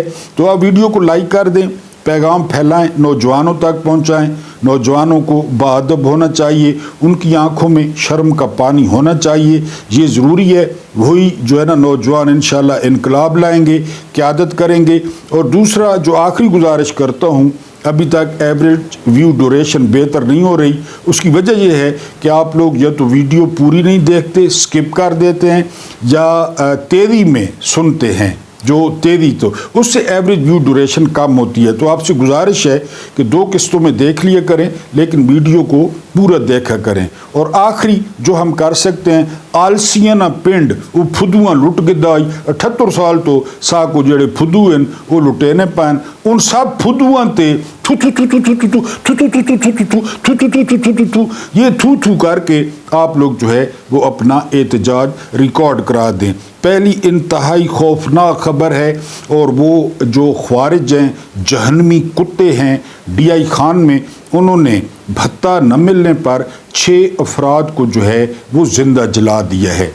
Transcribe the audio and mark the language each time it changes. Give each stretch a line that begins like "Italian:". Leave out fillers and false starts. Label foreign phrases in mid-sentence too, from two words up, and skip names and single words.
Urdu: تو آپ ویڈیو کو لائک کر دیں، پیغام پھیلائیں، نوجوانوں تک پہنچائیں. نوجوانوں کو باادب ہونا چاہیے، ان کی آنکھوں میں شرم کا پانی ہونا چاہیے، یہ ضروری ہے. وہی جو ہے نا نوجوان انشاءاللہ انقلاب لائیں گے، قیادت کریں گے. اور دوسرا جو آخری گزارش کرتا ہوں, ابھی تک
English: average view duration
Urdu: بہتر نہیں ہو رہی. اس کی وجہ یہ ہے کہ آپ لوگ یا تو ویڈیو پوری نہیں دیکھتے، سکپ کر دیتے ہیں، یا تیزی میں سنتے ہیں. جو تیزی تو اس سے
English: average view duration
Urdu: کم ہوتی ہے. تو آپ سے گزارش ہے کہ 2 قسطوں میں دیکھ لیا کریں، لیکن ویڈیو کو پورا دیکھا کریں. اور آخری جو ہم کر سکتے ہیں،
Punjabi: آلسیاں نہ پنڈ وہ پھدواں لٹ گدائی، 78 سال تو ساکو جڑے پھدو ہیں وہ لٹینے پین، ان سب پھدواں تے تھو تھو تھو تھو تھو تھو
Urdu: تھو تھو تھو تھو تھو تھو تھو تھو تھو تھو یہ تھو تھو کر کے آپ لوگ جو ہے وہ اپنا احتجاج ریکارڈ کرا دیں. پہلی انتہائی خوفناک خبر ہے، اور وہ جو خوارج ہیں، جہنمی کتے ہیں ڈی آئی خان میں، انہوں نے بھتہ نہ ملنے پر 6 افراد کو جو ہے وہ زندہ جلا دیا ہے.